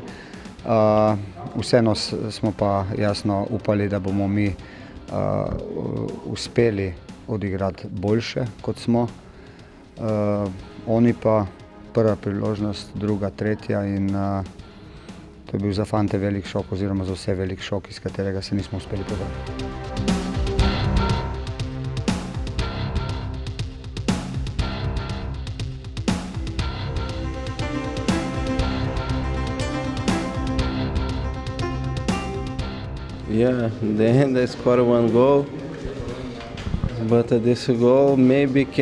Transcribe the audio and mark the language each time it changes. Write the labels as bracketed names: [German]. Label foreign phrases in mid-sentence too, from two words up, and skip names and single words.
[Slovenian] Vseeno smo pa jasno upali, da bomo mi uspeli odigrati boljše, kot smo. Oni pa prva priložnost, druga, tretja in to je bil za fante velik šok oziroma za vse velik šok, iz katerega se nismo uspeli pobrati. [English] Yeah, in the end I scored one goal, but this goal maybe